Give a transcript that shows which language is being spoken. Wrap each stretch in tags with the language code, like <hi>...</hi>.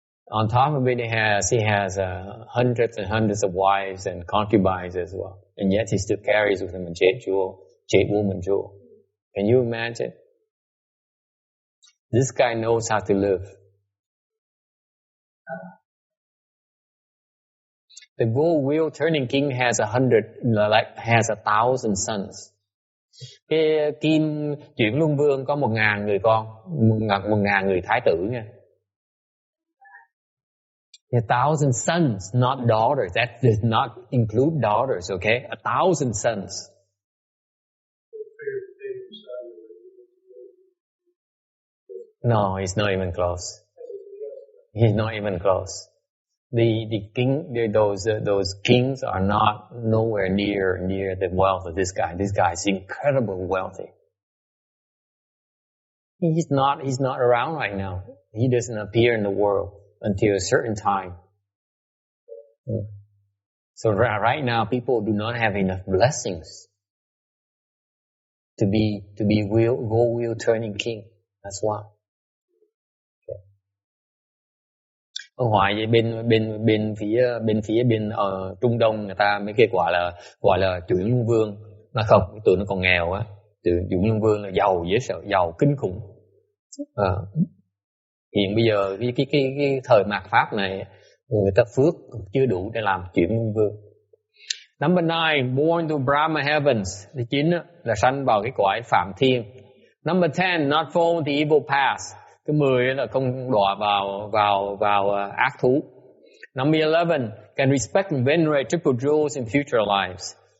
<en>On top of it, he has hundreds and hundreds of wives and concubines as well, and yet he still carries with him a Jade Woman jewel. Can you imagine? This guy knows how to live. The gold wheel turning king has 1,000 sons.</en> <vi>Cái kim chuyển luân vương có 1.000 người con, 1.000 người thái tử nha.</vi> <en>1,000 sons, not daughters. That does not include daughters, okay? 1,000 sons. No, he's not even close. He's not even close. Those kings are not nowhere near the wealth of this guy. This guy is incredibly wealthy. He's not around right now. He doesn't appear in the world until a certain time. So right now, people do not have enough blessings to be gold wheel turning king. That's why.</en> <vi>Ở ngoài bên phía Trung Đông người ta mấy cái gọi là chuyển luân vương, mà không, tụi nó còn nghèo á. Chuyển luân vương là giàu dễ sợ, giàu kinh khủng. Hiện bây giờ cái thời mạt pháp này người ta phước chưa đủ để làm chuyện quân vương.</vi> <en>Number 9, born to Brahma heavens.</en> <vi>Thứ 9 là sanh vào cái cõi phạm thiên.</vi> <en>Number 10, not fall the evil path.</en> <vi>Thứ 10 là không đọa vào ác thú.</vi> <en>Number 11, can respect and venerate triple jewels in future lives.</en>